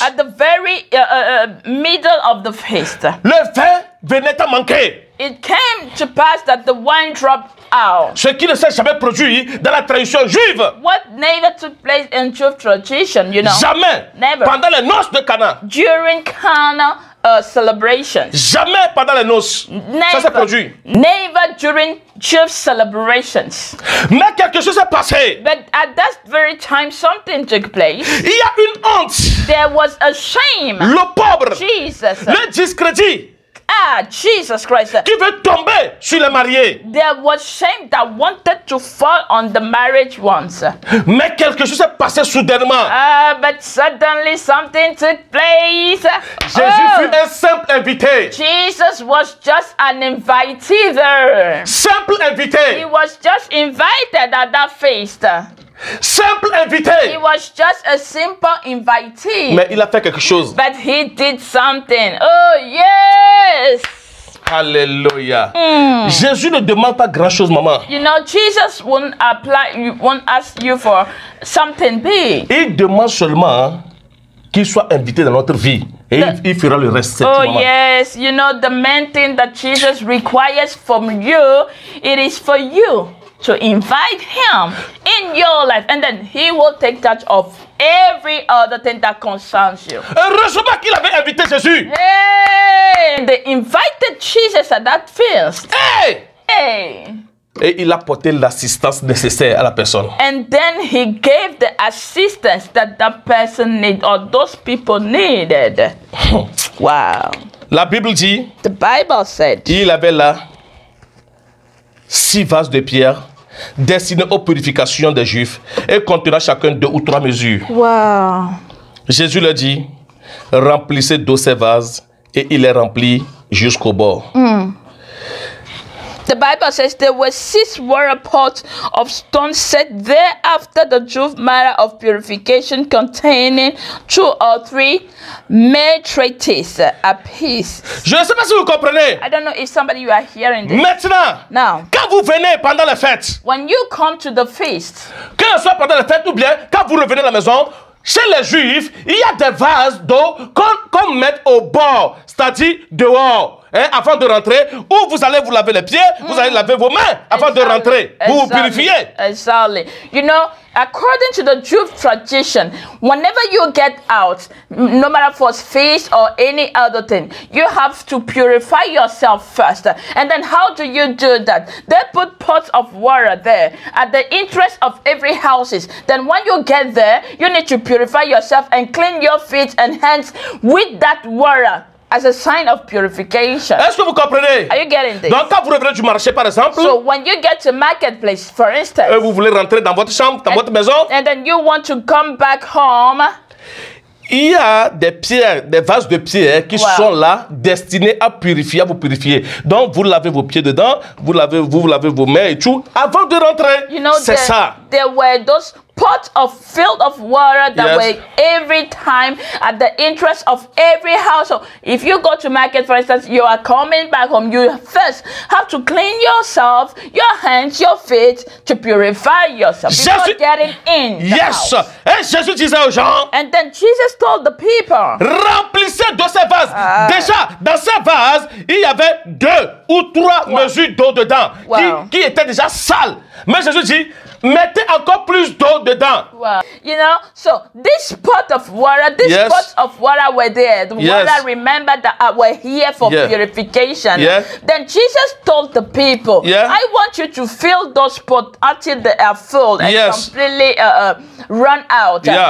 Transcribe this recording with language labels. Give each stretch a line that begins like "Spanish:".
English: at the very middle of the feast,
French: le vin venait à manquer.
English: it came to pass that the wine dropped out.
French: Ce qui ne s'est jamais produit dans la tradition juive.
English: What never took place in Jewish tradition, you know,
French: Jamais.
English: Never.
French: Pendant les noces de Cana.
English: during Cana celebrations.
French: Jamais pendant les noces. Ça s'est produit.
English: Never during Jewish celebrations.
French: Mais quelque chose s'est passé.
English: But at that very time, something took place.
French: Il y a une honte.
English: There was a shame.
French: Le pauvre.
English: Jesus.
French: Le discrédit
English: Jesus Christ.
French: qui veut tomber sur les mariés.
English: There was shame that wanted to fall on the marriage ones.
French: Mais quelque chose s'est passé soudainement.
English: But suddenly something took place.
French: Jésus fut un simple invité.
English: Jesus was just an invitee there.
French: Simple
English: He
French: invité.
English: was just invited at that feast.
French: Simple
English: He
French: invité.
English: was just a simple invitee.
French: Mais il a fait quelque chose.
English: But he did something. Oh, yes. Alléluia.
French: Jésus ne demande pas grand-chose, maman.
English: You know, Jesus won't ask you for something big.
French: Il demande seulement qu'il soit invité dans notre vie. Et il fera le reste. Oh, maman.
English: yes. You know, the main thing that Jesus requires from you, it is for you to invite him in your life. And then he will take charge of every other thing that concerns you.
French: Heureusement qu'il avait invité Jésus. Hey!
English: They invited Jesus at that feast. Hey! Hey!
French: Et il a porté l'assistance nécessaire à la personne.
English: And then he gave the assistance that that person needed, or those people needed. Wow.
French: La Bible dit,
English: The Bible said,
French: il avait là 6 vases de pierre destinés aux purifications des Juifs et contenant chacun 2 ou 3 mesures. wow. Jésus leur dit, remplissez d'eau ces vases, et il les remplit jusqu'au bord.
English: The Bible says there were 6 water pots of stone set there after the Jewish manner of purification, containing 2 or 3 metrites apiece.
French: Je ne sais pas si vous comprenez.
English: I don't know if somebody you are hearing this.
French: Maintenant,
English: Now,
French: quand vous venez pendant les fêtes,
English: when you come to the feast,
French: que ce soit pendant les fêtes ou bien quand vous revenez à la maison, chez les Juifs, il y a des vases d'eau qu'on met au bord, c'est-à-dire dehors, avant de rentrer, où vous allez vous laver les pieds, vous allez laver vos mains avant de rentrer. Vous vous purifiez.
English: Exactly. You know, according to the Jewish tradition, whenever you get out, no matter for feast or any other thing, you have to purify yourself first. And then how do you do that? They put pots of water there at the interest of every houses. Then when you get there, you need to purify yourself and clean your feet and hands with that water as a sign of purification.
French: Est-ce que vous comprenez?
English: Are you getting this?
French: Donc quand vous revenez du marché par exemple,
English: So when you get to marketplace, for instance,
French: vous voulez rentrer dans votre chambre, dans votre maison,
English: and then you want to come back home,
French: il y a des pierres, des vases de pierre qui sont là, destinés à purifier, à vous purifier. Donc, vous lavez vos pieds dedans, vous lavez vos mains et tout, avant de rentrer.
English: you know,
French: C'est ça.
English: there were those pots filled of water that were every time at the interest of every household. If you go to market, for instance, you are coming back home, you first have to clean yourself, your hands, your feet, to purify yourself before getting in the house.
French: Et Jésus disait aux gens,
English: And then Jesus told the people,
French: remplissez de ces vases. Déjà, dans ces vases, il y avait 2 ou 3 mesures d'eau dedans qui étaient déjà sales. Mais Jésus dit, mettez encore plus d'eau dedans. Wow.
English: You know, so this pot of water, these pots of water were there. The water, remember, that were here for purification. Then Jesus told the people, I want you to fill those pots until they are full and completely run out.